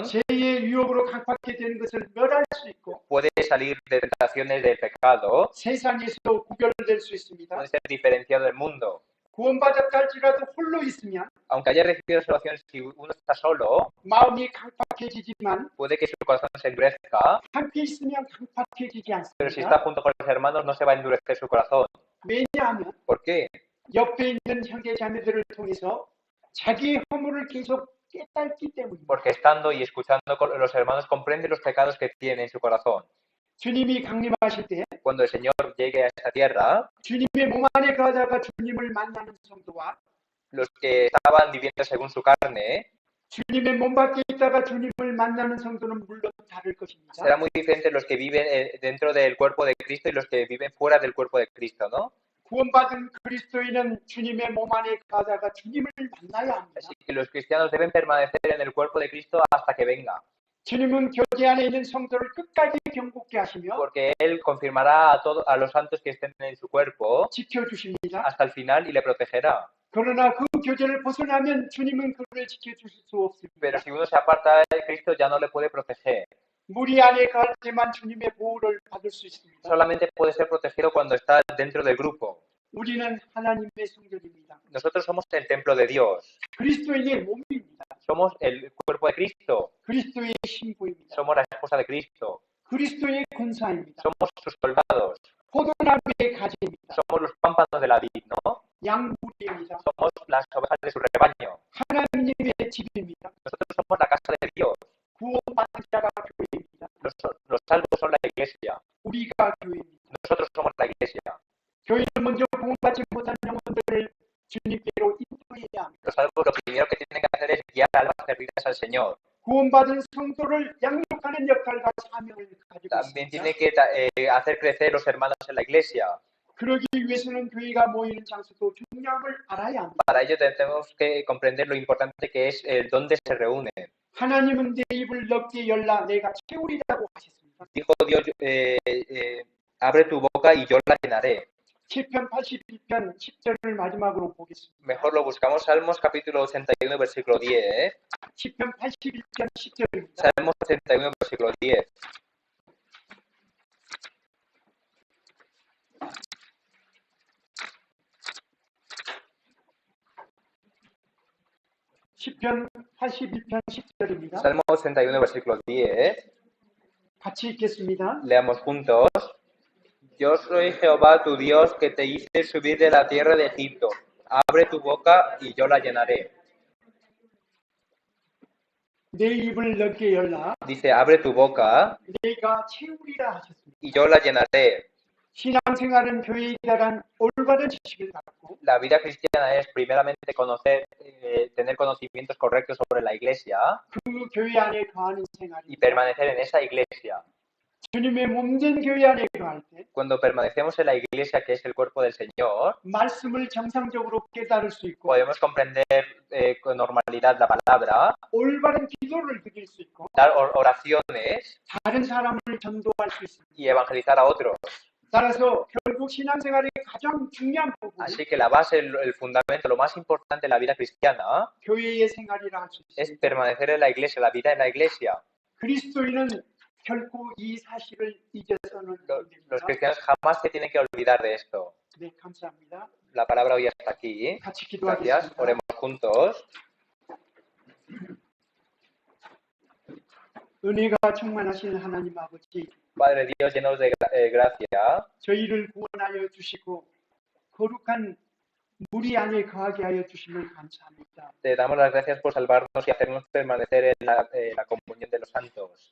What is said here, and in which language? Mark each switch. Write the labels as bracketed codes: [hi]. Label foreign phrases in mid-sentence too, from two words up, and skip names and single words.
[ko] 죄의 유혹으로 강팍하게 되는 것을 멸할 수 있고 [es] puede salir de tentaciones del pecado, [ko] 세상에서 구별될 수 있습니다. [es] puede ser diferenciado del mundo. [ko] 구원받았다 할지라도 홀로 있으면 [es] Aunque haya recibido salvación, si uno está solo, [ko] 마음이 강팍해지지만 [es] puede que su corazón se endurezca, [ko] 함께 있으면 강팍해지지 [es] pero si [ko] 않습니다. [es] está junto con los hermanos no se va a endurecer su corazón. [ko] 왜냐하면 [es] ¿Por qué? [ko] 옆에 있는 형제 자매들을 통해서 자기의 허물을 계속 깨닫기 때문입니다. [es] Porque estando y escuchando con los hermanos comprende los pecados que tiene en su corazón. [ko] 주님이 강림하실 때 [es] Cuando el Señor llegue a esta tierra, [ko] 주님의 몸 안에 거하다가 주님을 만나는 성도와 [es] los que estaban viviendo según su carne, [ko] 주님의 몸 밖에 있다가 주님을 만나는 성도는 물론 다를 것입니다. [es] será muy diferente los que viven dentro del cuerpo de Cristo y los que viven fuera del cuerpo de Cristo, ¿no? [ko] 구원받은 그리스도인은 주님의 몸 안에 거하다가 주님을 만나야 합니다. [es] Así que los cristianos deben permanecer en el cuerpo de Cristo hasta que venga, [ko] 주님은 교제 안에 있는 성도를 끝까지 경고케 하시며 [es] porque Él confirmará a los santos que estén en su cuerpo [ko] 지켜주십니다. [es] hasta el final y le protegerá. [ko] 그러나 그 교제를 벗어나면 주님은 그를 지켜주실 수 없습니다. [es] Pero si uno se aparta de Cristo ya no le puede proteger. [ko] 무리 안에 갈 때만 주님의 보호를 받을 수 있습니다. [es] Solamente puede ser protegido cuando está dentro del grupo. [ko] 우리는 하나님의 성전입니다. [es] Nosotros somos el templo de Dios. [ko] 그리스도인의 몸입니다. [es] Somos el cuerpo de Cristo. [ko] 그리스도의 신부입니다. [es] Somos la esposa de Cristo. [ko] 그리스도의 군사입니다. [es] Somos sus soldados. [ko] 포도나무의 가지입니다. [es] Somos los pámpanos de la vid, ¿no? [ko] 양무리입니다. [es] Somos las ovejas de su rebaño. [ko] 하나님의 집입니다. [es] Nosotros somos la casa de Dios. [ko] 구원받은 자가 교회입니다. [es] Los salvos son la iglesia. [ko] 우리가 교회입니다. [es] Nosotros somos la iglesia. [ko] 교회는 먼저 구원받지 못한 영혼들을 주님께로 인도해야 합니다. [es] Los salvos lo primero que tienen que hacer es guiar almas perdidas al Señor. [ko] 구원받은 성도를 양육하는 역할과 사명을 가지고 [es] También [ko] 있습니다. [es] tiene que hacer crecer los hermanos en la iglesia. [ko] 그러기 위해서는 교회가 모이는 장소도 중요함을 알아야 합니다. [es] Para ello tenemos que comprender lo importante que es dónde se reúnen. [ko] 하나님은 내 입을 넓게 열라 내가 채우리라고 하셨습니다. [es] Dijo Dios, abre tu boca y yo la llenaré. [ko] 시편 81편 10절을 마지막으로 보겠습니다. [es] Mejor lo buscamos, Salmos capítulo 81, versículo 10. [ko] 시편 81편 10절입니다. [es] Salmos 81, versículo 10. [ko] 시편 81편 10절입니다. [es] Salmo 81, versículo 10. [ko] 같이 읽겠습니다. [es] Leamos juntos. Yo soy Jehová tu Dios que te hice subir de la tierra de Egipto. Abre tu boca y yo la llenaré. [ko] 내 입을 넓게 열라 [es] Dice, abre tu boca [ko] 내가 채우리라 하셨습니다. [es] y yo la llenaré. [ko] 신앙생활은 교회에 대한 올바른 지식을 갖고 [es] La vida cristiana es primeramente conocer, tener conocimientos correctos sobre la iglesia [ko] 그 교회 안에 거하는 [es] y [ko] 생활입니다. [es] permanecer en esa iglesia. [ko] 주님의 몸된 교회 안에 거할 때 [es] Cuando permanecemos en la iglesia, que es el cuerpo del Señor, [ko] 말씀을 정상적으로 깨달을 수 있고 [es] podemos comprender con normalidad la palabra, [ko] 올바른 기도를 드릴 수 있고 [es] dar oraciones [ko] 다른 사람을 전도할 수 있습니다. [es] y evangelizar a otros. [ko] 따라서 결국 신앙생활의 가장 중요한 부분 [es] Así que la base, el fundamento, lo más importante de la vida cristiana [ko] 교회의 생활이라 할 수 [es] es [ko] 있습니다. [es] permanecer en la iglesia, la vida en la iglesia. [ko] 그리스도인은 결코 이 사실을 잊어서는 안 [es] Los [ko] 됩니다. [es] cristianos jamás se tienen que olvidar de esto. [ko] 네, 감사합니다. [es] La palabra hoy hasta aquí. [ko] 같이 [es] Gracias. [ko] 기도하겠습니다. [es] Oremos juntos. [ko] 은혜가 충만하신 하나님 아버지, [es] Padre Dios, llenos de gracia, [ko] 저희를 구원하여 주시고 거룩한 무리 안에 거하게 하여 주심을 감사합니다. [es] te damos las gracias por salvarnos y hacernos permanecer en la comunión de los santos.